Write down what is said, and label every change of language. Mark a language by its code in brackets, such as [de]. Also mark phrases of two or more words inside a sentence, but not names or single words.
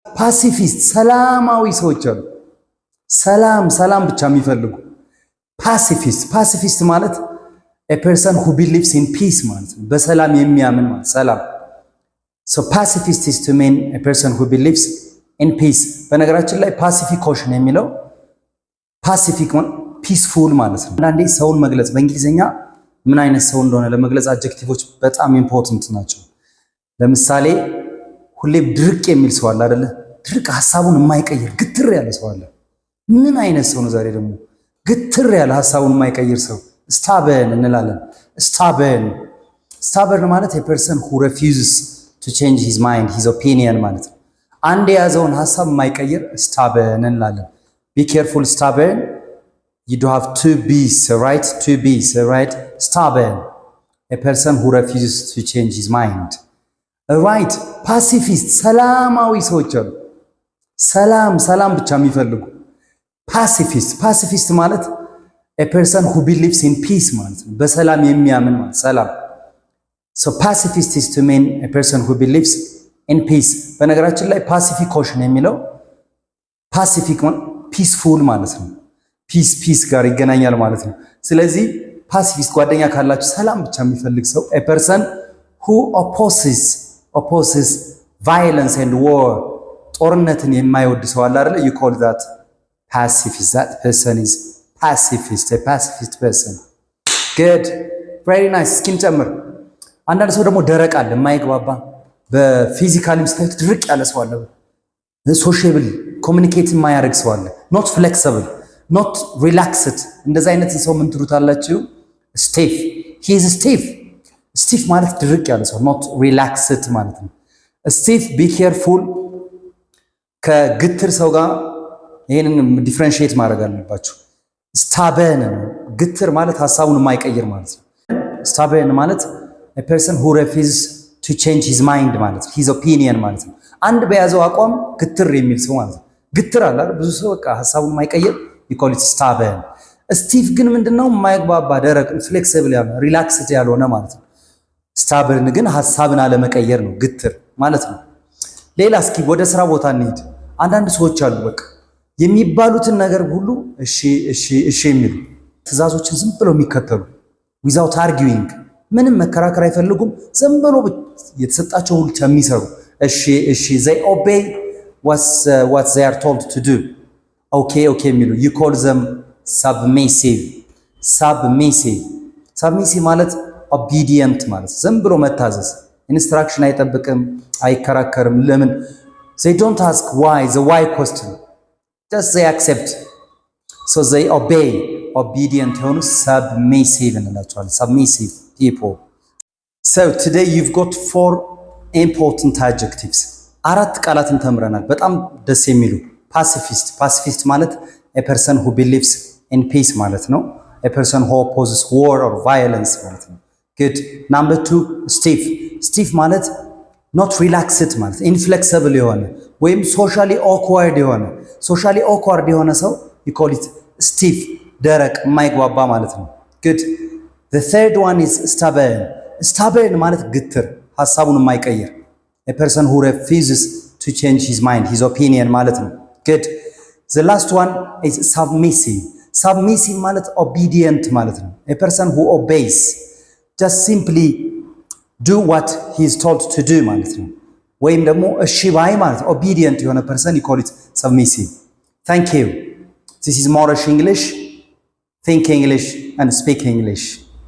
[am] ፓሲፊስት ሰላማዊ ሰዎች አሉ። ሰላም ብቻ የሚፈልጉ ፓሲፊስት ማለት [en] a person who believes in peace [am] ማለት ነው። በሰላም የሚያምን ማለት ሰላም። [en] so pacifist is to mean a person who believes in peace። [am] በነገራችን ላይ [en] pacific ocean [am] የሚለው pacific ፒስፉል ማለት ነው። አንዳንዴ ሰውን መግለጽ በእንግሊዝኛ ምን አይነት ሰው እንደሆነ ለመግለጽ አድጀክቲቮች በጣም ኢምፖርታንት ናቸው። ለምሳሌ ሁሌም ድርቅ የሚል ሰው አለ አይደለ? ድርቅ ሀሳቡን የማይቀይር ግትር ያለ ሰው አለ። ምን አይነት ሰው ነው ዛሬ ደግሞ ግትር ያለ ሀሳቡን የማይቀይር ሰው? ስታበርን እንላለን። ስታበርን ማለት [en] a person who refuses to change his mind, his opinion [am] ማለት ነው። አንድ የያዘውን ሀሳብ የማይቀይር ስታበርን እንላለን። [en] be careful stubborn, you do have two b's, right? Stubborn, a person who refuses to change his mind. right? [am] ፓሲፊስት ሰላማዊ ሰዎች አሉ። ሰላም ብቻ የሚፈልጉ ፓሲፊስት ማለት [en] a person who believes in peace [am] ማለት ነው። በሰላም የሚያምን ማለት ሰላም። [en] so pacifist is to mean a person who believes in peace። [am] በነገራችን ላይ [en] pacific ocean [am] የሚለው ፓሲፊክ ፒስፉል ማለት ነው። ፒስ ጋር ይገናኛል ማለት ነው። ስለዚህ ፓሲፊስት ጓደኛ ካላችሁ ሰላም ብቻ የሚፈልግ ሰው [en] a person who opposes violence and war፣ [am] ጦርነትን የማይወድ ሰው አለ አይደል? [en] you call that pacifist. that person is pacifist, a pacifist person. good, very nice። [am] ስኪን ጨምር። አንዳንድ ሰው ደግሞ ደረቅ አለ፣ የማይግባባ በፊዚካልም ስታይት ድርቅ ያለ ሰው አለ። [en] sociable communicate [am] የማያደርግ ሰው አለ። [en] not flexible, not relaxed። [am] እንደዛ አይነት ሰው ምን ትሉታላችሁ? stiff። [en] he is stiff [am] ማለት ድርቅ ያለ ሰው፣ [en] not relaxed [am] ማለት ነው። [en] stiff be careful። [am] ከግትር ሰው ጋር ይሄንን ዲፍረንሺየት ማድረግ አለባችሁ። ስታበርን ግትር ማለት ሐሳቡን የማይቀይር ማለት ነው። ስታበርን ማለት [en] a person who refuses to change his mind [am] ማለት ነው። [en] his opinion [am] ማለት ነው። አንድ በያዘው አቋም ግትር የሚል ሰው ማለት ነው። ግትር አለ አይደል? ብዙ ሰው በቃ ሐሳቡን የማይቀይር [en] you call it stubborn። [am] ስቲፍ ግን ምንድነው? የማይግባባ ደረቅ፣ ፍሌክሲብል ያለ፣ ሪላክስድ ያልሆነ ማለት ነው። ስታበርን ግን ሐሳብን አለመቀየር ነው ግትር ማለት ነው። ሌላ እስኪ ወደ ስራ ቦታ እንሂድ። አንዳንድ ሰዎች አሉ በቃ የሚባሉትን ነገር ሁሉ እሺ የሚሉ ትዕዛዞችን ዝም ብለው የሚከተሉ [en] without arguing፣ [am] ምንም መከራከር አይፈልጉም። ዝም ብለው የተሰጣቸው ሁሉ የሚሰሩ እሺ [en] they obey what they are told to do። [am] okay የሚሉ [en] you call them submissive [am] ማለት obedient ማለት ዝም ብሎ መታዘዝ፣ ኢንስትራክሽን አይጠብቅም፣ አይከራከርም። ለምን? [en] they don't ask why, the why question, just they accept, so they obey። [am] obedient የሆኑ submissive እንላቸዋለን። [en] submissive people። so today you've got 4 important adjectives። [am] 4 ቃላትን ተምረናል በጣም ደስ የሚሉ። ፓሲፊስት ማለት [en] a person who believes in peace [am] ማለት ነው። [en] a person who opposes war or violence [am] ማለት ነው። good. [en] number 2 stiff ማለት not relaxed ማለት inflexible የሆነ ወይም socially awkward የሆነ ሰው you call it stiff፣ [am] ደረቅ የማይግባባ ማለት ነው። [en] good. the third one is stubborn [am] ማለት ግትር፣ ሐሳቡን የማይቀይር [en] a person who refuses to change his mind, his opinion [am] ማለት ነው። [en] good. the last one is submissive ማለት obedient [am] ማለት ነው። [en] a person who obeys, just simply do what he is told to do [am] ማለት ነው። ወይም ደግሞ እሺ ባይ ማለት [en] obedient [am] የሆነ [en] person you call it submissive። thank you. this is Moorish English. think English and speak English.